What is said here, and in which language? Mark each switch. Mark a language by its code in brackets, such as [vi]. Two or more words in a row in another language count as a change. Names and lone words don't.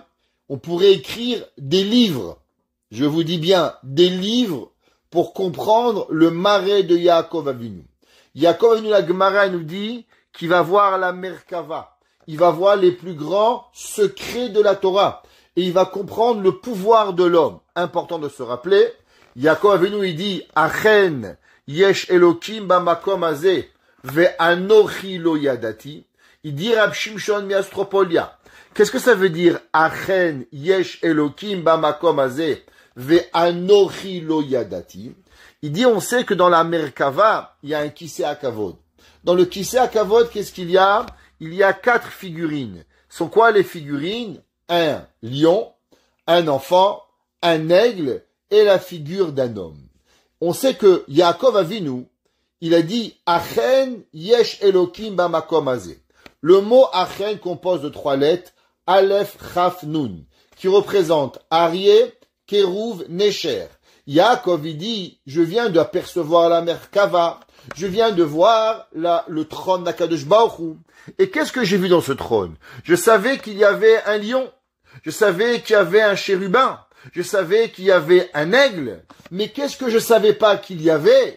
[fr] On pourrait écrire des livres, je vous dis bien, des livres pour comprendre le marais de Yaakov Avinu. Yaakov Avinu, la Gemara nous dit qu'il va voir la Merkava. Il va voir les plus grands secrets de la Torah. Et il va comprendre le pouvoir de l'homme. Important de se rappeler. Yaakov Avinu, il dit, [he] אכן יש אלוקים במקום הזה ואנוכי לא ידעתי. [fr] Il dit Rab Shimshon miastropolia. Qu'est-ce que ça veut dire? [he] אכן יש אלוקים במקום הזה ואנוכי לא ידעתי. [fr] Il dit, on sait que dans la Merkava, il y a un [he] כסא הכבוד. [fr] Dans le [he] כסא הכבוד, [fr] qu'est-ce qu'il y a? Il y a 4 figurines. Sont quoi les figurines? Un lion, un enfant, un aigle et la figure d'un homme. On sait que Yaakov Avinu, il a dit [he] אכן יש אלוקים במקום הזה. [fr] Le mot Achen compose de 3 lettres, Aleph, Chaf, Nun, qui représente Aryeh, Kérouv, Nécher. Yaakov, il dit, je viens d'apercevoir la Merkava, je viens de voir le trône d'Akadosh Baruch Hu. Et qu'est-ce que j'ai vu dans ce trône? Je savais qu'il y avait un lion, je savais qu'il y avait un chérubin, je savais qu'il y avait un aigle, mais qu'est-ce que je savais pas qu'il y avait?